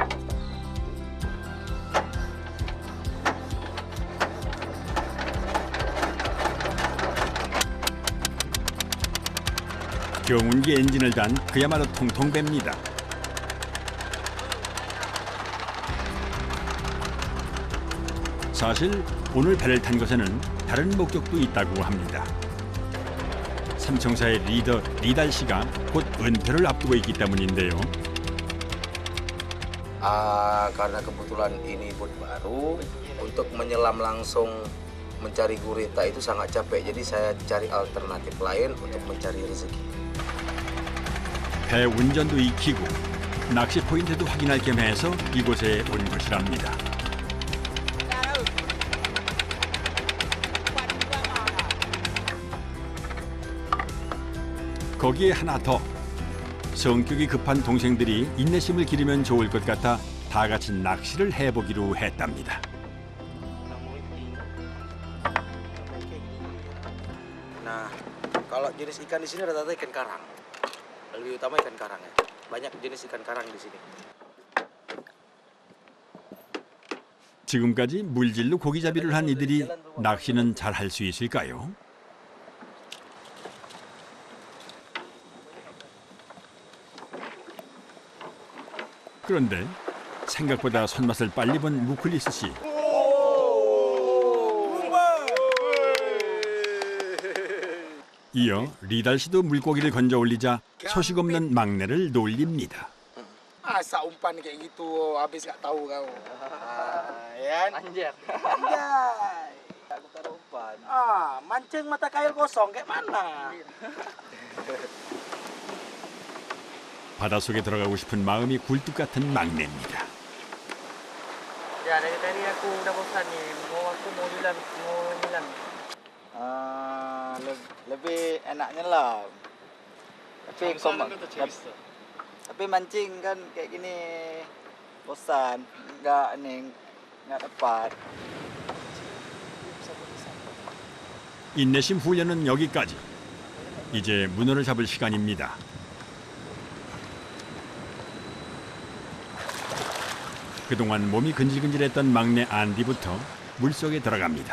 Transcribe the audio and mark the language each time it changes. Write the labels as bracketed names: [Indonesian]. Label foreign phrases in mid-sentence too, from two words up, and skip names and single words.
[Korean] 경운기 엔진을 단 그야말로 통통 뺍니다. 사실 오늘 배를 탄 것에는 다른 목적도 있다고 합니다. 삼총사의 리더 리달 씨가 곧 은퇴를 앞두고 있기 때문인데요. [Indonesian] Karena kebetulan ini boat baru, untuk menyelam langsung mencari gurita itu sangat capek. Jadi saya cari alternatif lain untuk mencari rezeki. [Korean] 배 운전도 익히고 낚시 포인트도 확인할 겸 해서 이곳에 온 것이랍니다. 거기에 하나 더 성격이 급한 동생들이 인내심을 기르면 좋을 것 같아 다 같이 낚시를 해보기로 했답니다. [Indonesian] Nah, kalau jenis ikan di sini rata-rata ikan karang. Lebih utama ikan karang ya. Banyak jenis ikan karang di sini. [Korean] 지금까지 물질로 고기잡이를 한 이들이 낚시는 잘 할 수 있을까요? 그런데 생각보다 손맛을 빨리 본 무클리스 씨. 이어 리달 씨도 물고기를 건져 올리자 소식 없는 막내를 놀립니다. [Indonesian] Masa umpan kayak gitu habis nggak tahu kau. Ya kan? Anjir. Anjay. Aku taruh umpan. Mancing mata kail kosong kayak mana? [Korean] 바닷속에 들어가고 싶은 마음이 굴뚝 같은 막내입니다. [Indonesian] Ya dari tadi aku udah bosan nih. Aku mau nyelam. Lebih enak nyelam. Tapi mancing kan kayak gini bosan, nggak dapat. [Korean] 인내심 훈련은 여기까지. 이제 문어를 잡을 시간입니다. 그동안 몸이 근질근질했던 막내 안디부터 물속에 들어갑니다.